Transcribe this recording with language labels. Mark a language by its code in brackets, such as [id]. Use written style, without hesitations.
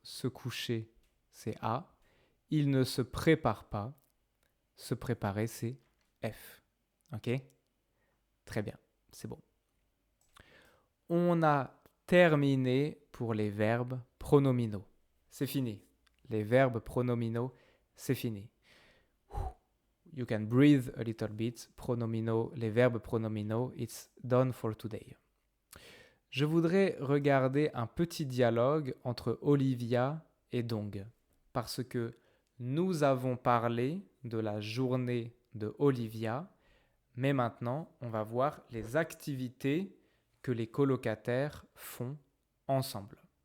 [fr] Se coucher, c'est A. Il ne se prépare pas. Se préparer, c'est F. Ok? Très bien, c'est bon. On a terminé pour les verbes pronominaux. C'est fini. Les verbes pronominaux, c'est fini. [en] You can breathe a little bit. [fr] Pronominaux, les verbes pronominaux, [en] it's done for today. [fr] Je voudrais regarder un petit dialogue entre Olivia et Dong, parce que nous avons parlé de la journée de Olivia, mais maintenant, on va voir les activités que les colocataires font ensemble.